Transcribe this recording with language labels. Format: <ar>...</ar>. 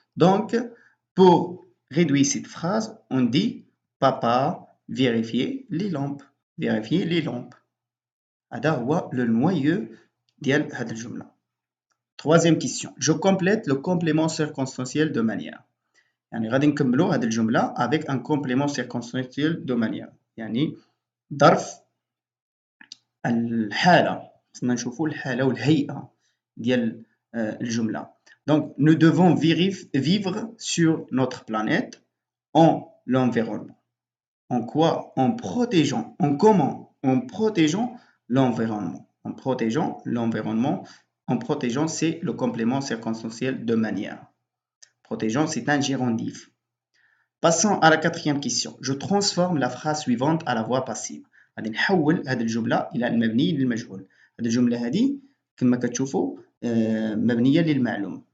<fr>Donc, pour réduire cette phrase, on dit papa vérifier les lampes. Vérifier les lampes.</fr> <ar>هذا هو le noyau ديال هذه الجملة.</ar> <fr>Troisième question. Je complète le complément circonstanciel de manière.</fr> <ar>يعني غادي نكملوا هذه الجملة</ar> <fr>avec un complément circonstanciel de manière.</fr> <ar>يعني ظرف الحالة. خصنا نشوفوا الحالة والهيئة ديال الجملة.</ar> <fr>Donc, nous devons vivre sur notre planète en l'environnement. En quoi? En protégeant. En comment? En protégeant l'environnement. En protégeant l'environnement. En protégeant, c'est le complément circonstanciel de manière. Protégeant, c'est un gérondif. Passons à la quatrième question. Je transforme la phrase suivante à la voix passive.</fr> <ar>غادي نحول هذه الجملة إلى المبني للمجهول. هذه الجملة هذه كما كتشوفوا مبنية للمعلوم.</ar>